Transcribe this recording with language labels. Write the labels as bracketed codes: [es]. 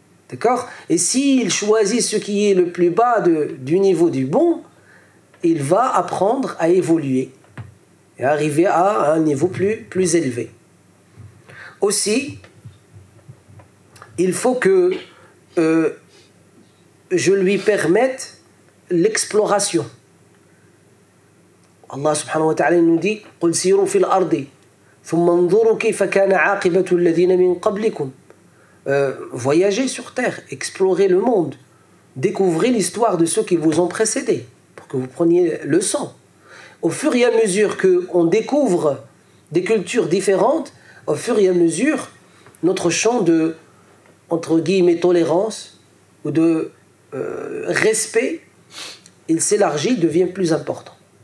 [fr] D'accord? Et s'il choisit ce qui est le plus bas du niveau du bon, il va apprendre à évoluer et arriver à un niveau plus élevé. Aussi, il faut que je lui permette l'exploration. [ar] Allah subhanahu wa ta'ala [fr] nous dit [ar] قُلْ سِيرُوا فِي الْأَرْضِ ثُمَّ انظُرُوا كَيْفَ كَانَ عَاقِبَةُ الَّذِينَ مِنْ قَبْلِكُمْ. [fr] Voyagez sur terre, explorez le monde, découvrez l'histoire de ceux qui vous ont précédés pour que vous preniez leçon. Au fur et à mesure qu'on découvre des cultures différentes, au fur et à mesure, notre champ de, entre guillemets, tolérance ou de respect, il s'élargit, devient plus important.